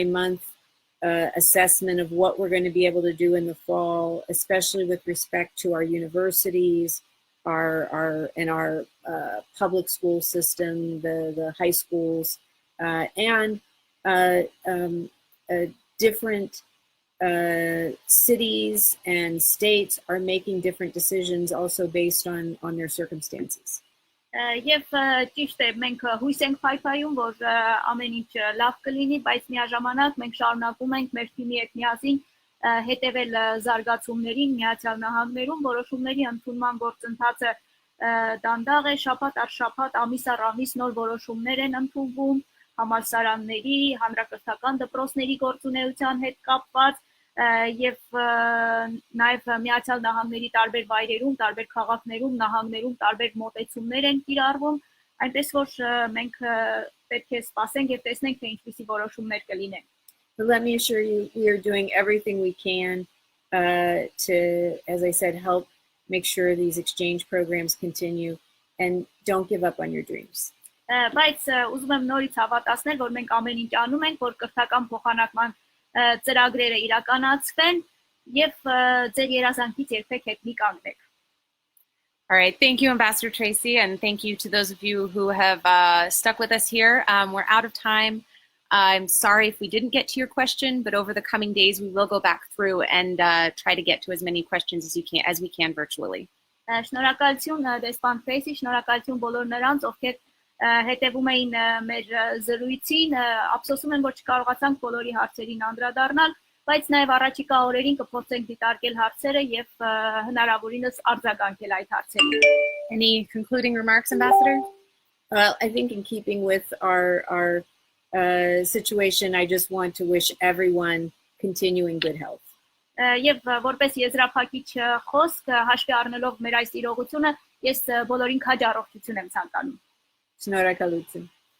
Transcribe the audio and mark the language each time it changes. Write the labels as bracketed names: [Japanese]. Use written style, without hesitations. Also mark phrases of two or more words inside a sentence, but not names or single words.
[English] month assessment of what we're going to be able to do in the fall, especially with respect to our universities, our public school system, the high schools, and different cities and states are making different decisions also based on their circumstances. [Armenian] Եվ ճիշտ է, մենք հույս ենք փայփայում, որ ամեն ինչ լավ կլինի, բայց միաժամանակ մենք շարունակում ենք մեր թիմի հետ միասին հետևել զարգացումներին Միացյալ Նահանգներում, որոշումների ընդունման գործընթացը դանդաղ է, շաբաթ առ շաբաթ, ամիս առ ամիս նոր որոշումներ են ընդունվում համալսարանների, հանրակրթական դպրոցների գործունեության հետ կապված եւ նաեւ Միացյալ Նահանգների տարբեր վայրերում, տարբեր քաղաքներում, նահանգներում տարբեր մոտեցումներ են կիրառվում, այնպես որ մենք պետք է սպասենք եւ տեսնենք թե ինչպիսի որոշումներ կլինեն. [English] Let me assure you, we are doing everything we can to, as I said, help make sure these exchange programs continue, and don't give up on your dreams. [Armenian] Բայց ուզում եմ նորից հավատացնել, որ մենք ամեն ինչ անում ենք, որ կրթական փոխանակման ծրագրերը իրականացվեն եւ ձեր երազանքից երբեք հետ մի կանգնեք. [English] All right, thank you, Ambassador Tracy, and thank you to those of you who have stuck with us here. We're out of time. I'm sorry if we didn't get to your question, but over the coming days we will go back through and try to get to as many questions as we can virtually. [Armenian] Շնորհակալություն դեսպան Tracy, շնորհակալություն բոլոր նրանց, ովքեր հետևում էին մեր զրույցին, ափսոսում եմ, որ չկարողացանք բոլորի հարցերին անդրադառնալ, բայց նաև առաջիկա օրերին կփորձենք դիտարկել հարցերը եւ հնարավորինս արձագանքել այդ հարցերին։ [English] Any concluding remarks, Ambassador? Well, I think in keeping with our situation, I just want to wish everyone continuing good health. [Armenian] Եվ որպես եզրափակիչ խոսք հաշվի առնելով մեր այս իրողությունը, ես բոլորին քաջառողջություն եմ ցանկանում։ Շնորհակալություն։